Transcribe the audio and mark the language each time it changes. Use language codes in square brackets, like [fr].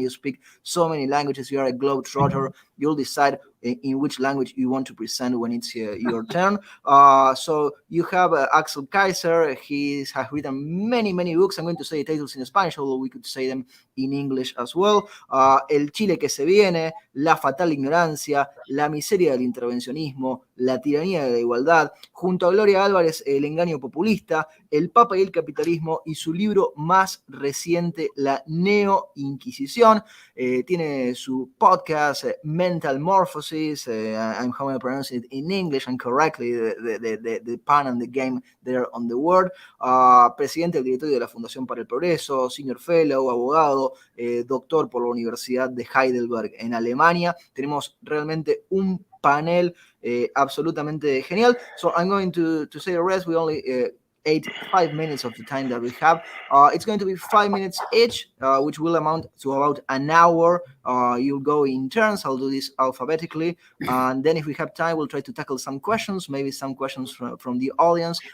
[en] You speak so many languages. You are a globetrotter. You'll decide in which language you want to present when it's your turn. So you have Axel Kaiser. He has written many books. I'm going to say the titles in Spanish, although we could say them in English as well. [es] El Chile que se viene, La fatal ignorancia, La miseria del intervencionismo, La tiranía de la igualdad, junto a Gloria Álvarez, El engaño populista, El Papa y el capitalismo, y su libro más reciente, La neo-inquisición. Tiene su podcast, [en] mental morphosis, I'm how I pronounce it in English and correctly, the pun and the game there on the word. [es] Presidente del directorio de la Fundación para el Progreso, senior fellow, abogado, doctor por la Universidad de Heidelberg en Alemania. Tenemos realmente un panel absolutamente genial. [en] So I'm going to say the rest. We only 5 minutes of the time that we have. It's going to be 5 minutes each, which will amount to about an hour. You'll go in turns. I'll do this alphabetically. And then if we have time, we'll try to tackle some questions, maybe some questions from the audience.